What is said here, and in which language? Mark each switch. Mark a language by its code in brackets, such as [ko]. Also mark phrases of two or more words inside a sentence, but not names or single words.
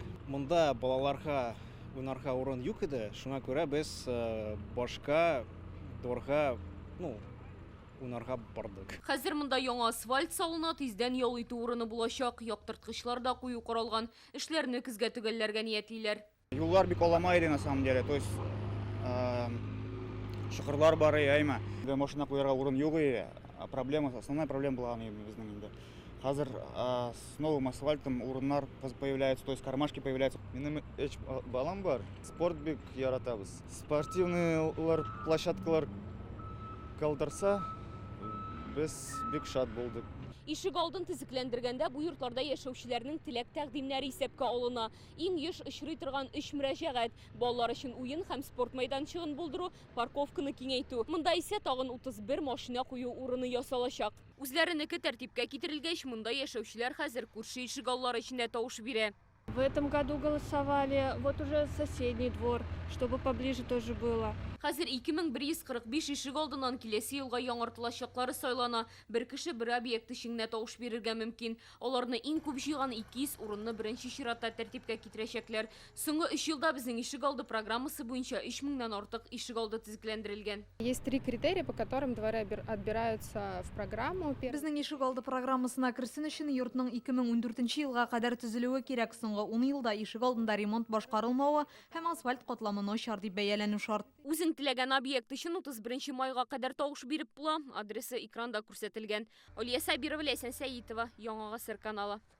[tt] Монда балаларга уйнарга урын юк иде. Шуңа күрә без башка дворга, уйнарга бардык. Хәзер монда яңа асфальт салына, тиздән ял итү урыны булачак. Яктырткычлар да кую каралган. Эшләрне көзгә төгәлләргә ниятлиләр. Юллар бик оламай иде [ru] на самом деле. То есть [tt] шухырлар бар әйме. Машина куярга урын юк иде. [ru] Основная проблема была [tt] безнең инде. [ru] Хәзер с новым асфальтом урыннар появляются, то есть кармашки появляются. [tt] Минем 3 балам бар. Спорт бик яратабыз. Спортивныйлар, площадкалар калдырса, без бик шат булдык. Ишек алдын төзекләндергәндә бу йортларда яшәүчеләрнең теләк тәкъдимнәре исәпкә алына. Иң еш очрый торган 3 мөрәҗәгать: балалар өчен уен һәм спорт мәйданчыгын булдыру, парковканы киңәйтү. Монда исә тагын 31 машина кую урыны ясалачак. Үзләренеке тәртипкә китерелгәч, монда яшәүчеләр хәзер күрше ишек аллары эчендә тавыш бирә. [ru] В этом году голосовали, вот уже соседний двор, чтобы поближе тоже было. [tt] Хәзер 2145 ишек алдыннан киләсе елга яңартылачаклары сайлана. Бер кеше бер объект эченә тавыш бирергә мөмкин. Аларны иң күп җыйган 200 урынны беренче чиратта тәртипкә китерәчәкләр. Соңгы 3 елда безнең ишек алды программасы буенча 3000 артык ишек алды төзекләндерелгән. [ru] Есть 3 критерия, по которым дворы отбираются в программу. [tt] Безнең ишек алды программасына керсен өчен йортның 2014 елга кадәр төзелүе кирәк. Соңгы 10 елда ишек алдында ремонт башкарылмавы һәм асфальт катламы начар дип бәяләнү шарт. Үзең теләгән объект өчен 31 майга кадәр тавыш биреп була. Адресы экранда күрсәтелгән. Алия Сабирова, Ләйсән Сәетова, Яңа Гасыр каналы.